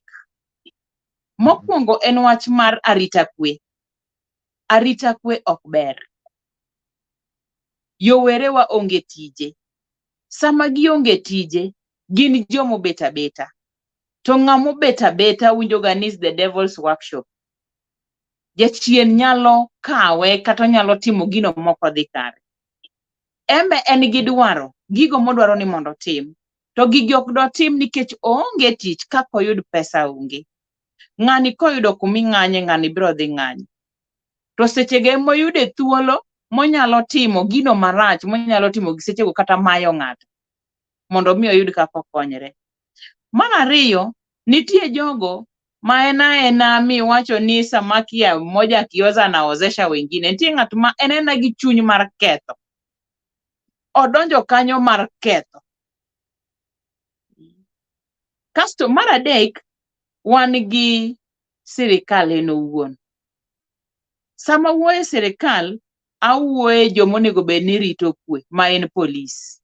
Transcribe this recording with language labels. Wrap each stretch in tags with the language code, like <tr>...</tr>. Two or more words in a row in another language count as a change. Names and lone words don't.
<luo>Mokwongo en wach mar arita kwe. Arita kwe ok ber. Yowerewa onge tije. Sama gionge tije, gin jomo beta beta. To ng'amo beta beta winjo ga ni</luo> <en>the devil's workshop.</en> <luo>Jachien nyalo kawe kata nyalo timo gino moko dhi kare. Embe en gi dwaro, gigo modwaro ni mondo tim. To gigi ok do tim nikech onge tich, kaka oyud pesa onge. Ng'ani koyudo kumi ng'anye, ng'ani biro dhi ng'anyo. To sechege moyude thuolo monyalo timo gino marach, monyalo timo gi sechego kata mayo ng'ato mondo mi oyud kaka okonyre. Mar ariyo, nitie jogo ma ena miwacho ni</luo> <sw>samaki ya moja akioza na ozesha wengine.</sw> <luo>Nitie ng'at ma ena gi chuny mar ketho, odonjo kanyo mar ketho. Kasto mar adek, wan gi sirikal en owuon. Sama wuoye sirikal, awuoye jomonego bed ni rito kwe ma en polis.</luo>